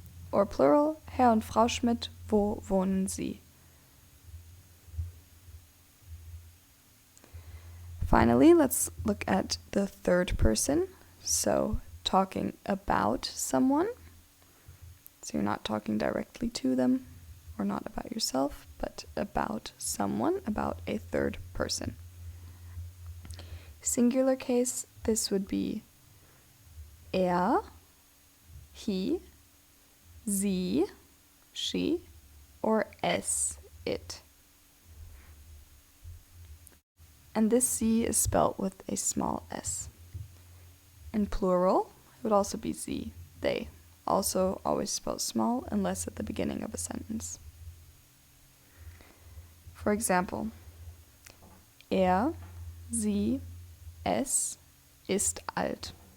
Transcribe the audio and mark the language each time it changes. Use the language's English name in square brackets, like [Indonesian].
[English] Or plural, [German] Herr und Frau Schmidt, wo wohnen Sie? [English] Finally, let's look at the third person. So, talking about someone. So you're not talking directly to them, or not about yourself, but about someone, about a third person. Singular case, this would be er, he, sie, she, or es, it. And this sie is spelt with a small s. In plural, it would also be sie, they. Also always spelled small unless at the beginning of a sentence. For example, [German] er, sie, es ist alt.